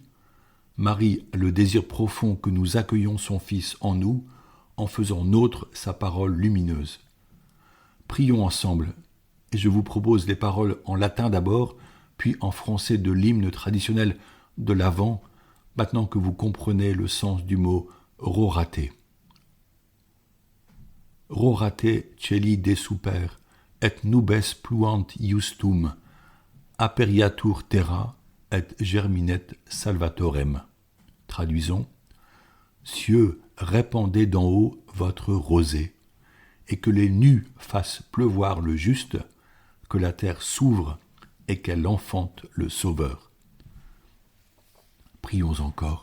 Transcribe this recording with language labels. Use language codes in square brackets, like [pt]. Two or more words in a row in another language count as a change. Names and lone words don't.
[fr] Marie a le désir profond que nous accueillons son Fils en nous, en faisant nôtre sa parole lumineuse. Prions ensemble, et je vous propose les paroles en latin d'abord, puis en français de l'hymne traditionnel de l'Avent, maintenant que vous comprenez le sens du mot « rorate ». [la] Rorate celi de super, et nubes pluant iustum, aperiatur terra, et germinet salvatorem. [fr] Traduisons. Cieux, répandez d'en haut votre rosée, et que les nus fassent pleuvoir le juste, que la terre s'ouvre et qu'elle enfante le Sauveur. Prions encore.